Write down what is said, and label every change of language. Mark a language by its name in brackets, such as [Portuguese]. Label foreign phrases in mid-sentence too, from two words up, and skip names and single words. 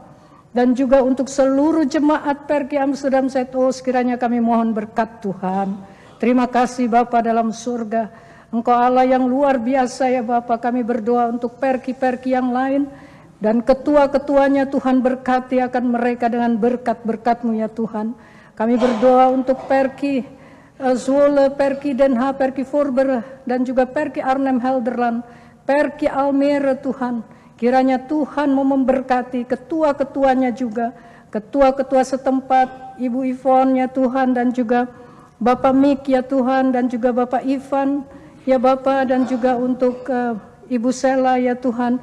[Indonesian] Dan juga untuk seluruh jemaat Perki Amsterdam Zuidoost, kiranya kami mohon berkat Tuhan. Terima kasih Bapa dalam surga. Engkau Allah yang luar biasa ya Bapa. Kami berdoa untuk perki-perki yang lain. Dan ketua-ketuanya Tuhan berkati akan mereka dengan berkat-berkat-Mu ya Tuhan. Kami berdoa untuk perki Zwolle, Perki Den Haag, Perki Voorburg, dan juga Perki Arnhem Helderland, Perki Almere Tuhan. Kiranya Tuhan mau memberkati ketua-ketuanya juga, ketua-ketua setempat, Ibu Yvonne ya Tuhan, dan juga Bapak Mik ya Tuhan, dan juga Bapak Ivan ya Bapak, dan juga untuk Ibu Sela ya Tuhan.